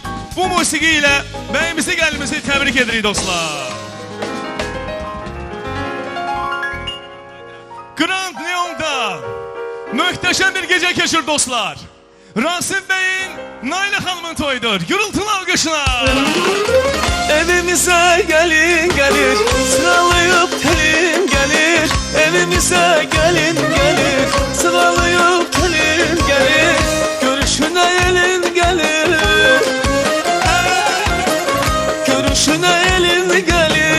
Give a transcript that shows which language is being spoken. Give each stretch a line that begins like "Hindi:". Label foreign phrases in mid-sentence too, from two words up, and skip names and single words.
Azerbaijani: Bu musiqi ilə bəyimizi gəlimizi təbrik edirik dostlar. Grand Leon'da möhtəşəm bir gecə keçir dostlar. Rasim bəyin Nailə xanımın toyudur. Gürültülü alqışlar.
Turkish: Evimize gelin gelir, sıralayıp telin gelir. Evimize gelin gelir, sıralayıp telin gelir. Görüşüne elin gelir, görüşüne elin gelir.